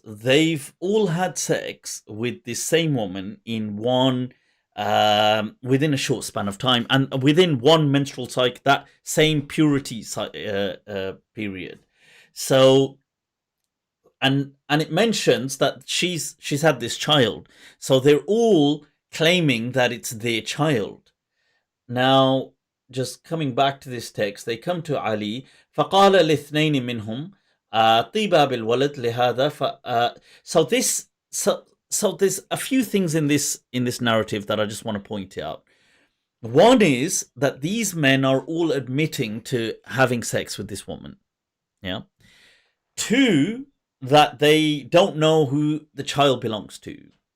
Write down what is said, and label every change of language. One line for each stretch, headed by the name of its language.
English: They've all had sex with this same woman in one within a short span of time, and within one menstrual cycle, that same purity period. So, and it mentions that she's had this child. So they're all claiming that it's their child. Now, just coming back to this text, they come to Ali.
Arabic: فقال الاثنين منهم طيبا بالولد لهذا.
English: So there's a few things in this narrative that I just want to point out. One is that these men are all admitting to having sex with this woman. Yeah. Two, that they don't know who the child belongs to.